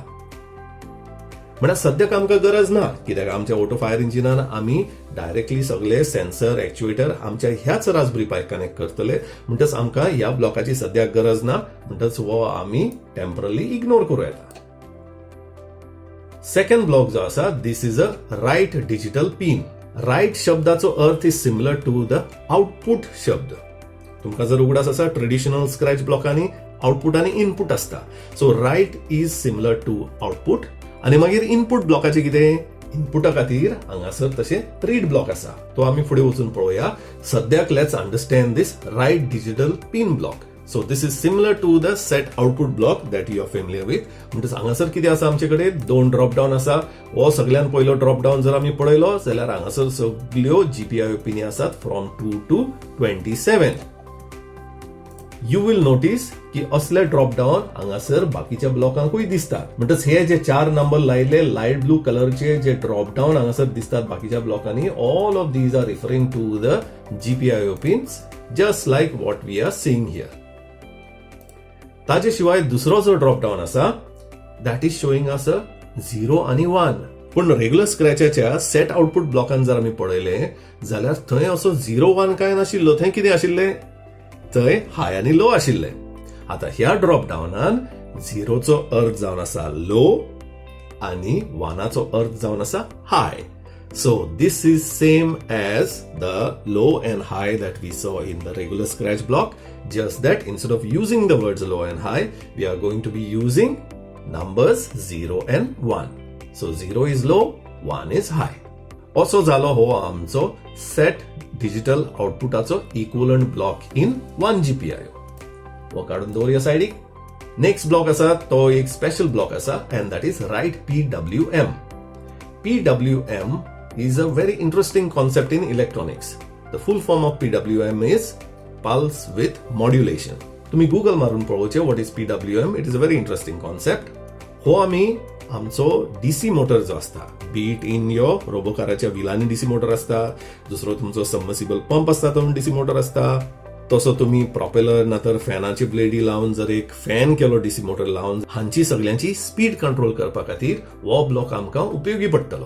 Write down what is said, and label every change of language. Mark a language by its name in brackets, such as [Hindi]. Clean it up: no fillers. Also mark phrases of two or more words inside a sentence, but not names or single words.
[Konkani] म्हणल्यार सद्याक आमकां गरज ना, कित्याक आमच्या ऑटो फायर इंजिनान आमी डायरेक्टली सगळे [English] sensor actuator [Konkani] आमच्या ह्याच रास्पबेरी पाय कनेक्ट करतले. म्हणटच आमकां ह्या ब्लॉकाची सद्याक गरज ना, म्हणटच हो आमी [English] temporary ignore [Konkani] करूं येता. [English] second block [Konkani] जो आसा, [English] this is a write digital pin. राइट [Konkani] शब्दाचो अर्थ [English] is similar to the output शब्द. [Konkani] तुमकां जर उगडास आसा [English] traditional Scratch [Konkani] ब्लॉकांनी आउटपुट आनी इनपुट असता, [English] so write is similar to output. [Konkani] आणि मागीर इनपुट ब्लॉकाचे कितें, इनपुटा खातीर हांगासर तशे [English] read block [Konkani] आसा, तो आमी फुडें वचून पळोवया. [English] सद्याक let's understand this write digital pin block. so this is similar to the set output block that you are familiar with. [Konkani] म्हणटच हांगासर कितें आसा, आमचे कडेन दोन [English] drop down [Konkani] आसा. हो सगळ्यात पयलो [English] drop down [Konkani] जर आमी पळयलो जाल्यार हांगासर सगळ्यो GPIO पिनी आसात फ्रॉम 2 to 27. [English] you will notice [Konkani] की असले [English] drop down [Konkani] हांगासर बाकीच्या ब्लॉकांकूय दिसतात. म्हणटच हे जे 4 नंबर लायिल्ले [English] light blue [Konkani] कलरचे जे [English] drop down [Konkani] हांगासर दिसतात बाकीच्या ब्लॉकांनी, [English] all of these are referring to the GPIO pins, just like what we are seeing here. [Konkani] ताजे शिवाय दुसरो जो [English] drop down [Konkani] आसा [English] that is showing us [Konkani] 0 आणि 1. पण रेग्युलर स्क्रॅचाच्या [English] set output [Konkani] ब्लॉकान जर आमी पळयले जाल्यार थंय असो 0, 1 काय नाशिल्लो. थंय कितें आशिल्ले, थंय हाय आणि लो आशिल्ले. आता ह्या [English] drop down [Konkani] 0चो अर्थ जावन आसा लो आणि 1चो अर्थ जावन आसा हाय. [English] so this is same as the low and high that we saw in the regular Scratch block, just that instead of using the words low and high we are going to be using numbers 0 and 1. so 0 is low, 1 is high. [Konkani] असो जालो हो आमचो [English] set digital [Konkani] आउटपुटाचो [English] equivalent block in 1 GPIO. [Konkani] वो काढून दवरया सायडीक. [English] next block [Konkani] आसा तो एक स्पेशल ब्लॉक आसा [English] and that is write PWM. PWM is a very interesting concept in electronics. The full form of PWM is pulse width modulation. [Konkani] तुम्ही गुगल मारून पळोवचे [English] what is PWM. It is a very interesting concept. [Konkani] हो आम्ही आमचो DC मोटर जो असता, [English] be it in your [Konkani] रोबोकाराच्या व्हिलांनी DC मोटर असता, दुसरो तुमचो [English] submersible pump [Konkani] असता तो DC मोटर असता. तसो तुम्ही प्रॉपेलर ना तर फॅनाची ब्लेडी लावून जर एक फॅन केलो DC मोटर लावून, हांची सगळ्यांची [English] speed control [Konkani] करपा खातीर हो ब्लॉक आमकां उपयोगी पडटलो.